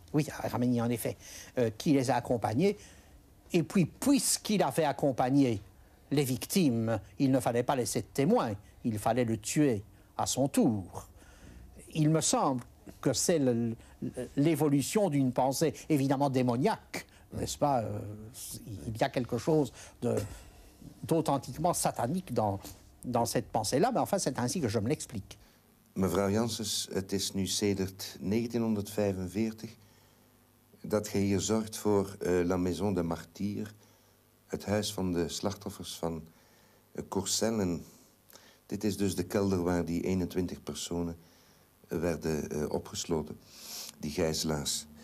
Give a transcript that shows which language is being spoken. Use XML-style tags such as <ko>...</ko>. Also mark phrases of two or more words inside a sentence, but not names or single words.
<fr>Oui, Armigny, en effet, qui les a accompagnés. Et puis, puisqu'il avait accompagné les victimes, il ne fallait pas laisser de témoin, il fallait le tuer à son tour. Il me semble que c'est l'évolution d'une pensée évidemment démoniaque, n'est-ce pas? Il y a quelque chose d'authentiquement satanique dans cette pensée-là, mais enfin c'est ainsi que je me l'explique.</fr> <nl>Mevrouw Janssens, het is nu sedert 1945 dat gij hier zorgt voor La Maison de Martyrs, het huis van de slachtoffers van Courcelles. En dit is dus de kelder waar die 21 personen werden opgesloten, die gijzelaars.</nl>